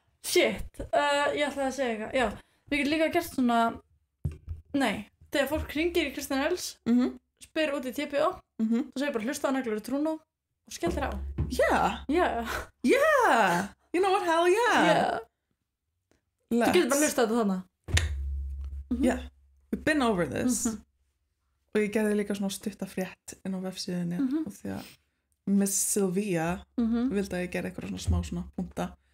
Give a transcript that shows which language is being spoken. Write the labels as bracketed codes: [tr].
[is] Shit, ég ætlaði að segja eitthvað, já, við getum líka gert svona, nei, þegar fólk hringir í Kristján Els, spyr út í TPO, og segir bara hlusta á Neglur í Trúnó og skellir á. [en] Yeah, Yeah, you know what, hell yeah. [is] Þú getur bara hlusta á þetta þannig. [en] Yeah, we've been over this. [is] Og ég gerði líka svona stutta frétt inn á vefsíðunni og því að Miss Sylvia vildi að ég gerði eitthvað svona smá svona punta.